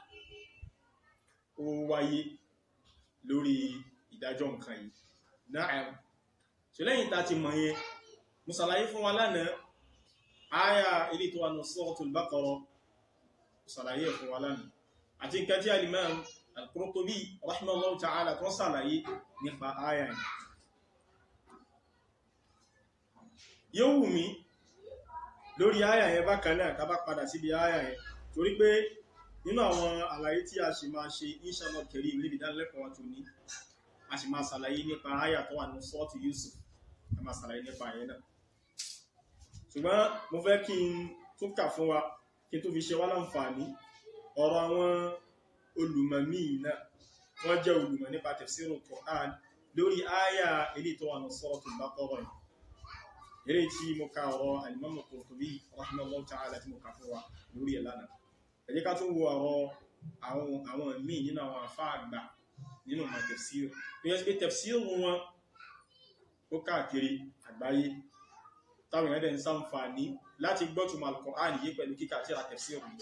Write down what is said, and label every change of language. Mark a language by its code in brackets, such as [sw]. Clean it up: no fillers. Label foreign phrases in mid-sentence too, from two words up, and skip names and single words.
[yo] ó wáyé lórí ìdájọ́ nǹkan yìí náà ṣe lẹ́yìn tá ti mọ̀ yẹn mo ṣàlàyé fún wa lánàá àyà ilé tó wà ní Suratul Baqara ṣàlàyé fún wa lánàá àti nǹkan tí al-Imam al-Qurtubi [ar] رحمه الله تعالى [yo] tó ṣàlàyé nípa àyà yìí yóò wù mí lórí àyà yẹn bákan náà ká bá padà síbi àyà yẹn torí pé nínú àwọn àlàyé tí a sì máa ṣe [ar] إن شاء الله كريم [yo] níbi ìdánilẹ́kọ̀ọ́ wa tó ní a sì máa ṣàlàyé nípa àyà tó wà ní Suratu Yusuf a máa ṣàlàyé nípa àyẹ náà ṣùgbọ́n mo fẹ́ kí n tún kà fún wa kí n tó fi ṣe wá láǹfààní ọ̀rọ̀ àwọn olùmọ̀ míì náà wọ́n jẹ́ olùmọ̀ nípa [ar] تفسير القرآن [yo] lórí àyà eléyìí tó wà ní Suratul Baqara yìí eléyìí tí mo ka ọ̀rọ̀ al-Imam al-Qurtubi [ar] رحمه الله تعالى [yo] tí mo kà fún wa lórí ẹ̀ lánàá ẹ jẹ́ ká tún wo ọ̀rọ̀ àwọn míì nínú àwọn àfáà àgbà nínú ma tafsir tó yẹ pé tafsir wọn ó káàkiri àgbáyé táwọn èèyàn dẹ̀ ń ṣàǹfààní láti gbọ́ túmọ̀ Al-Qur'an yìí pẹ̀lú kíkà tírà tafsir yìí.